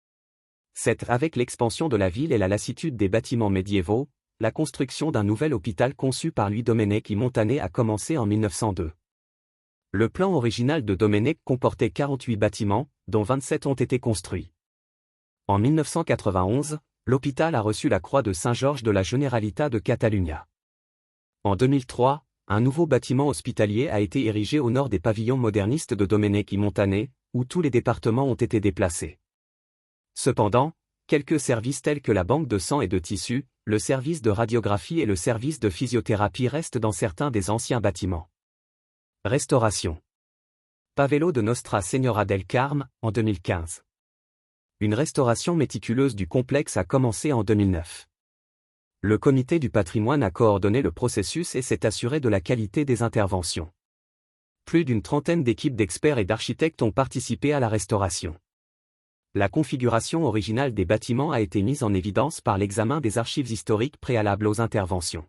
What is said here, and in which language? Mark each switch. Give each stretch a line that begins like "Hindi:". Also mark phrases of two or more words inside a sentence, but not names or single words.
French: C'est avec l'expansion de la ville et la lassitude des bâtiments médiévaux, la construction d'un nouvel hôpital conçu par Lluís Domènech i Montaner a commencé en 1902. Le plan original de Domènech comportait 48 bâtiments, dont 27 ont été construits. En 1991, l'hôpital a reçu la Croix de Saint-Georges de la Generalitat de Catalunya. En 2003, un nouveau bâtiment hospitalier a été érigé au nord des pavillons modernistes de Domènech i Montaner, où tous les départements ont été déplacés. Cependant, quelques services tels que la banque de sang et de tissus, le service de radiographie et le service de physiothérapie restent dans certains des anciens bâtiments. Restauration. Pavelo de Nostra Señora del Carme, en 2015. Une restauration méticuleuse du complexe a commencé en 2009. Le comité du patrimoine a coordonné le processus et s'est assuré de la qualité des interventions. Plus d'une trentaine d'équipes d'experts et d'architectes ont participé à la restauration. La configuration originale des bâtiments a été mise en évidence par l'examen des archives historiques préalables aux interventions.